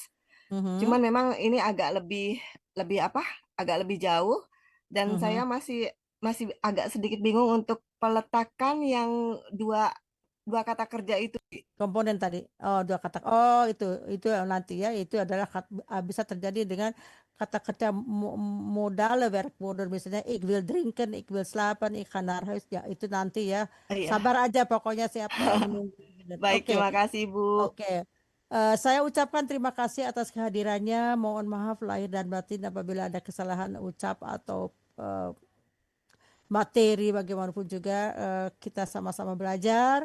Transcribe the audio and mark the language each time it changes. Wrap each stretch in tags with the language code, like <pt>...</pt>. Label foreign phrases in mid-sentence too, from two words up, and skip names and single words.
<id>Cuman memang ini agak lebih agak lebih jauh dan saya masih agak sedikit bingung untuk peletakan yang dua kata kerja itu. Komponen tadi. Oh, 2 kata. Oh, itu nanti ya. Itu adalah bisa terjadi dengan kata kerja modal werkwoord misalnya</id> <nl>ik wil drinken, ik wil slapen, ik ga naar huis.</nl> <id>Ya, itu nanti ya. Iya. Sabar aja pokoknya siapa menunggu. Baik, terima kasih Bu. Oke. Saya ucapkan terima kasih atas kehadirannya. Mohon maaf lahir dan batin apabila ada kesalahan ucap atau materi bagaimanapun juga kita sama-sama belajar.</id>